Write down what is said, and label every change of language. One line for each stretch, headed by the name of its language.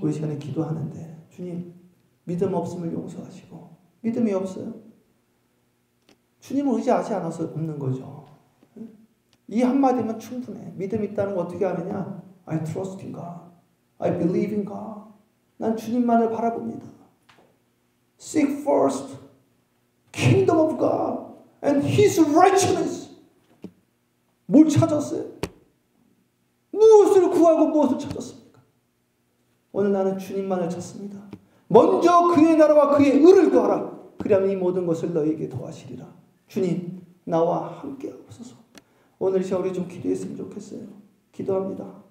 Korean: 우리 시간에 기도하는데 주님 믿음 없음을 용서하시고 믿음이 없어요. 주님을 의지하지 않아서 없는 거죠. 이 한마디면 충분해. 믿음 있다는 거 어떻게 아느냐?
English: I trust in God. I believe in God.
Korean: 난 주님만을 바라봅니다.
English: Seek first kingdom of God and His righteousness.
Korean: 뭘 찾았어요? 무엇을 구하고 무엇을 찾았습니까? 오늘 나는 주님만을 찾습니다. 먼저 그의 나라와 그의 의를 구하라. 그리하면 이 모든 것을 너에게 더하시리라. 주님 나와 함께 하옵소서. 오늘 시간 우리 좀 기도했으면 좋겠어요. 기도합니다.